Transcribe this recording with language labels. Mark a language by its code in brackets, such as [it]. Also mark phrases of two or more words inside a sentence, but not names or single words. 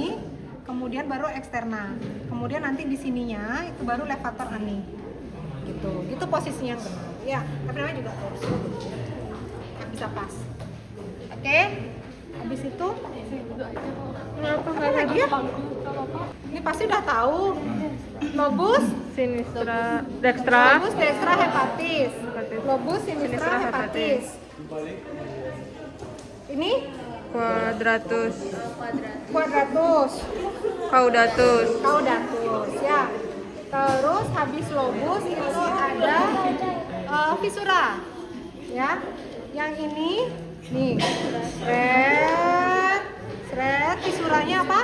[id] Kemudian baru eksterna. Kemudian nanti di sininya itu baru [la] levator ani. [id] Gitu posisinya yang benar. Ya, tapi namanya juga terus. Nggak bisa pas. Oke. Habis itu apa lagi ya? Ini pasti udah tahu. Lobus dextra hepatis. [la] Lobus sinistra hepatis. [id] Ini quadratus caudatus ya. Terus habis lobus itu ada visura ya. Yang ini nih seret visuranya apa?